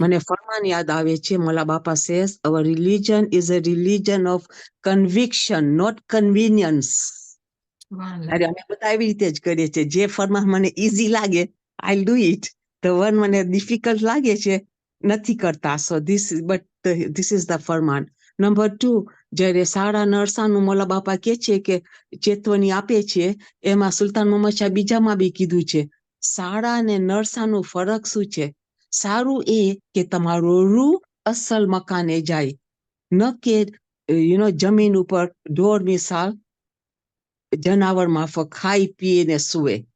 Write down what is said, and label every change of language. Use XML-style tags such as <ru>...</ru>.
<gu>મને ફરમાન યાદ આવે છે.</gu> <en>Mola Bapa says our religion is a religion of conviction, not convenience.</en> <gu>અરે અમે બધા એવી રીતે જ કરીએ છીએ. જે ફરમાન મને ઈઝી લાગે,</gu> <en>I'll do it. The one</en> <gu>મને ડિફિકલ્ટ લાગે છે, નથી કરતા.</gu> <en>So this is the ફરમાન.</en> <gu>નંબર 2, જ્યારે સાડા નરસાનું મોલા બાપા કહે છે કે ચેતવણી આપે છે, એમાં સુલતાન મોહમ્મદ શાહ બીજામાં બી કીધું છે, સાડા અને નરસાનું ફરક શું છે? સારું એ કે તમારો રૂહ અસલ મકાને જાય, ન કે જમીન ઉપર ઢોર મિસાલ જનાવર માફક ખાઈ પીને સુવે.</gu>